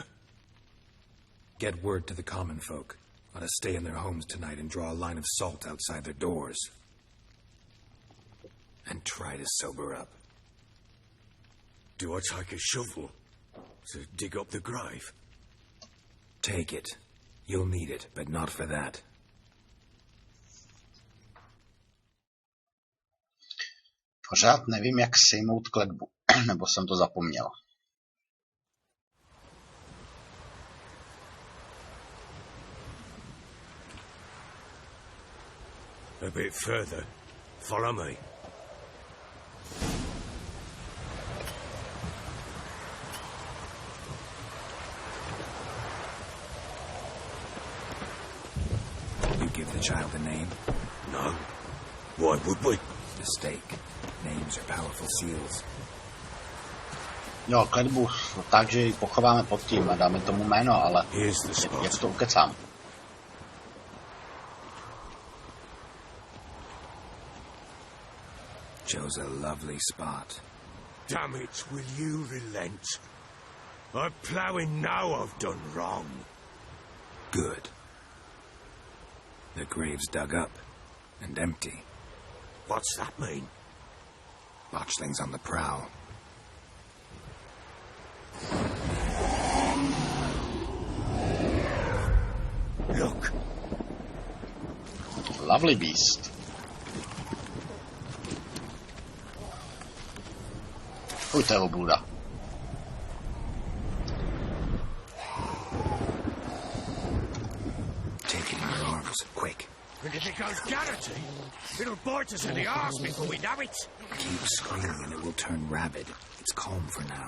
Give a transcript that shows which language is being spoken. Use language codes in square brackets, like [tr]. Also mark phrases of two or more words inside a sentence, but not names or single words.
[en] Get word to the common folk. Let us stay in their homes tonight and draw a line of salt outside their doors. And try to sober up. Do I take a shovel to dig up the grave? Take it. You'll need it, but not for that. [cs] Pořád nevím, jak sejmout kletbu, nebo jsem to zapomněl. [en] A bit further. Follow me. You give the child a name? No. Why would we? Mistake. Names are powerful seals. [cs] Jo, kletbu tak, že ji pochováme pod tím a dáme tomu jméno, ale jak to ukecám. [en] Chose a lovely spot. Damn it, will you relent? I'm ploughing now I've done wrong. Good. The grave's dug up and empty. What's that mean? Botchling's on the prowl. Look. Lovely beast. [cs] Fuj, to je obluda. [en] Take it in your arms, quick. And if it goes garroty, it'll bite us in the arse before we know it. Keep screaming and it will turn rabid. It's calm for now.